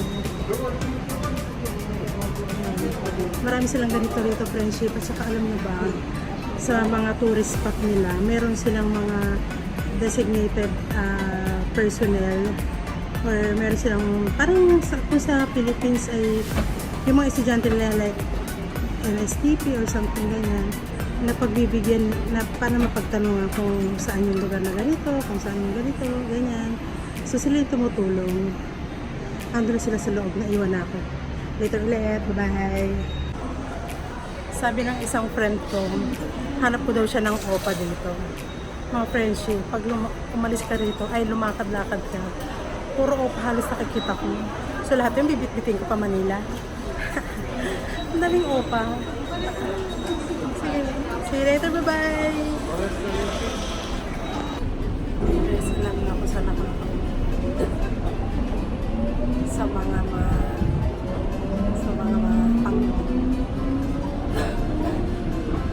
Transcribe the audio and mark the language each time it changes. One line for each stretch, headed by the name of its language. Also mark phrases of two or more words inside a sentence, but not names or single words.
Filipino: Marami silang ganito rito friendship at saka alam nyo ba sa mga
English: tourist spot
Filipino: nila meron silang mga
English: designated personnel or
Filipino: meron silang parang kung sa Philippines ay yung mga estudyante nila like NSTP
English: or something
Filipino: ganyan na pagbibigyan na para mapagtanungan kung saan yung lugar na ganito, kung saan yung ganito, ganyan. So sila yung tumutulong. Andun sila sa loob na iwan ako. Later ulit. Bye-bye. Sabi ng isang friend ko, hanap ko daw siya ng opa dito. Mga friendship, pag umalis ka rito, ay lumakad-lakad ka. Puro opa halos nakikita ko. So lahat yung bibit-bitin ko pa Manila. Ang daming opa.
English: See you later. Bye-bye.
Filipino: Salamat ako sa lahat. Sa mga pang